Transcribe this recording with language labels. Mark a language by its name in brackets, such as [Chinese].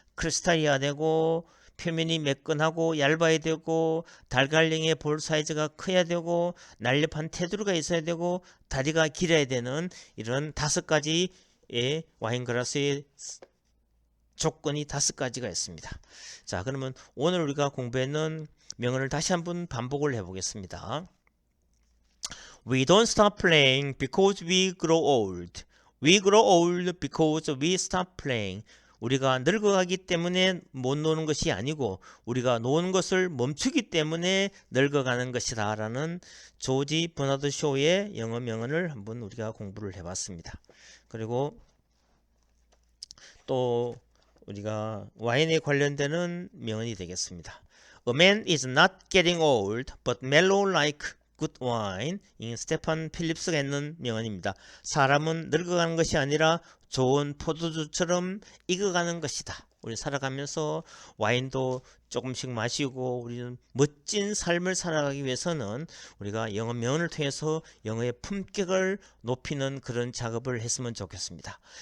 [Korean] 크리스탈이어야 되고, 표면이 매끈하고 얇아야 되고, 달걀형의 볼 사이즈가 커야 되고, 날렵한 테두리가 있어야 되고, 다리가 길어야 되는 이런 5가지의 와인 글라스의 조건이 5가지가 있습니다. 자, 그러면 오늘 우리가 공부했는 명언을 다시 한번 반복을 해보겠습니다. [English] We don't stop playing because we grow old. We grow old because we stop playing. [Korean] 우리가 늙어가기 때문에 못 노는 것이 아니고 우리가 노는 것을 멈추기 때문에 늙어가는 것이다 라는 조지 버나드 쇼의 영어 명언을 한번 우리가 공부를 해봤습니다. 그리고 또 우리가 와인에 관련되는 명언이 되겠습니다. [English] A man is not getting old but mellow like good wine. [Korean] 이 스테판 필립스가 했는 명언입니다. 사람은 늙어가는 것이 아니라 좋은 포도주처럼 익어가는 것이다. 우리 살아가면서 와인도 조금씩 마시고 우리는 멋진 삶을 살아가기 위해서는 우리가 영어 명언을 통해서 영어의 품격을 높이는 그런 작업을 했으면 좋겠습니다.